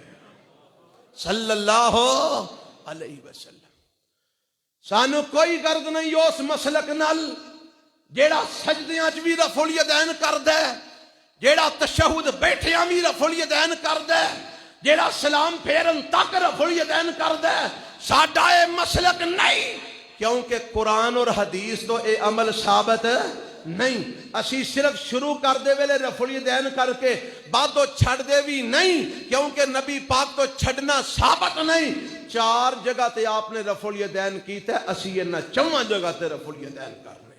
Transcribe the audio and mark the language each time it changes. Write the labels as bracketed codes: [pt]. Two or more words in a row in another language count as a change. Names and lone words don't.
[ar] صلی اللہ علیہ وسلم [pa] سانو کوئی غرض نہیں اس مسلک نال جیڑا سجدیاں چ بھی رفع الیدین کردے جیڑا تشہد بیٹھیاں بھی رفع الیدین کردے جیڑا سلام پھیرن تک رفع الیدین کردے ساڈا اے مسلک نہیں کیونکہ قرآن اور حدیث تو اے عمل ثابت نہیں اسی صرف شروع کر دے ویلے رفع الیدین کر کے بعد تو چھڑ دے بھی نہیں کیونکہ نبی پاک تو چھڑنا ثابت نہیں 4 جگہ تے آپ نے رفع الیدین کیتا ہے اسی یہ نہ 4 جگہ تے رفع الیدین کرنے